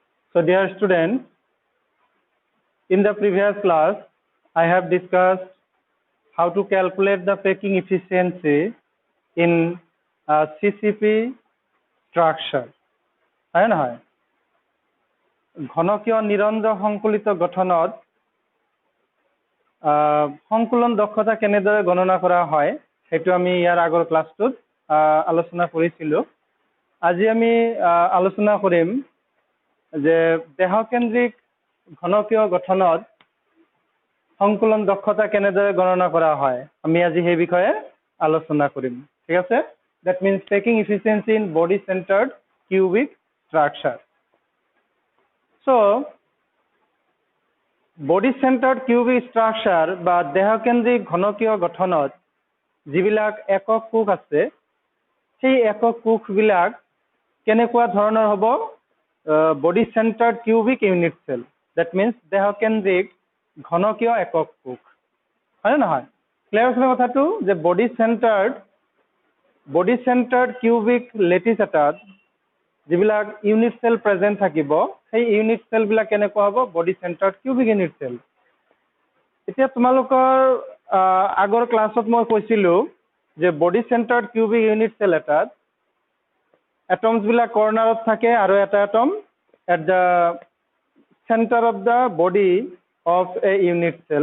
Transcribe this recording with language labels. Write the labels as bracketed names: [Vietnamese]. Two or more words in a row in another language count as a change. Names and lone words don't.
[English] So dear students, in the previous class, I have discussed how to calculate the packing efficiency in CCP structure. [Assamese] হয় নহয়? ঘনকীয় নিৰঞ্জ সংকলিত গঠনত সংকুলন দক্ষতা কেনেদৰে গণনা কৰা হয় সেইটো আমি ইয়াৰ আগৰ ক্লাছটোত আলোচনা কৰিছিলো। আজি আমি আলোচনা কৰিম যে দেহকেন্দ্ৰিক ঘনকীয় গঠনত সংকুলন দক্ষতা কেনেদৰে গণনা কৰা হয় আমি আজি সেই বিষয়ে আলোচনা কৰিম। ঠিক আছে? [English] That means packing efficiency in body centered cubic structure. So body centered cubic structure [Assamese] বা দেহকেন্দ্ৰিক ঘনকীয় গঠনত যিবিলাক একক কোষ আছে সেই একক কোষবিলাক কেনেকুৱা ধৰণৰ হ'ব? [English] Body centered cubic unit cell. That means [Assamese] দেহকেন্দ্ৰিক ঘনকীয় একক কোষ। হয় নহয়? ক্লিয়াৰ আছে কথাটো যে [English] body centered cubic lattice [Assamese] এটাত যিবিলাক [English] unit cell present [Assamese] থাকিব সেই [English] unit cell [Assamese] বিলাক কেনেকুৱা হ'ব? [English] body centered cubic unit cell. [Assamese] এতিয়া তোমালোকৰ আগৰ ক্লাছত মই কৈছিলো যে [English] body centered cubic unit cell [Assamese] এটাত এটমছ বিলাক কৰ্নাৰত থাকে আৰু এটা এটম [English] at the center of the body of a unit cell.